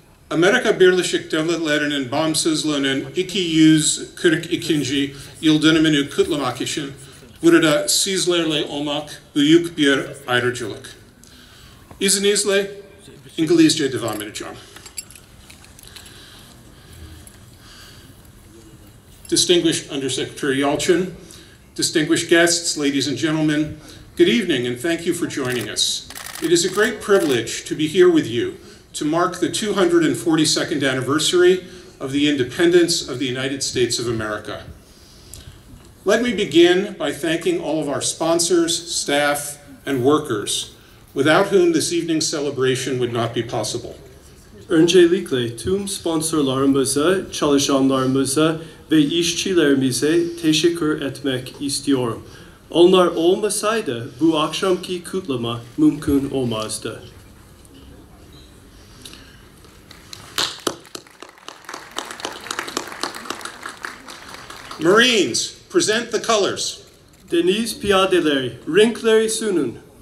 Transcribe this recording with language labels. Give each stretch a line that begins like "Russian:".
Turkish: Amerika Birleşik Devletleri'nin bağımsızlığının 242. yıl dönümünü kutlamak için burada sizlerle olmak büyük bir ayrıcalık. İzninizle İngilizce devam edeceğim.
English: Distinguished Undersecretary Yalchin, distinguished guests, ladies and gentlemen, good evening and thank you for joining us. It is a great privilege to be here with you to mark the 242nd anniversary of the independence of the United States of America. Let me begin by thanking all of our sponsors, staff, and workers, without whom this evening's celebration would not be possible.
Turkish: Öncelikle tüm sponsorlarımıza, çalışanlarımıza ve işçilerimize teşekkür etmek istiyorum. Onlar olmasaydı bu akşamki kutlama mümkün olmazdı.
English: Marines, present the colors.
Turkish: Deniz piyadeleri, renkleri sunun.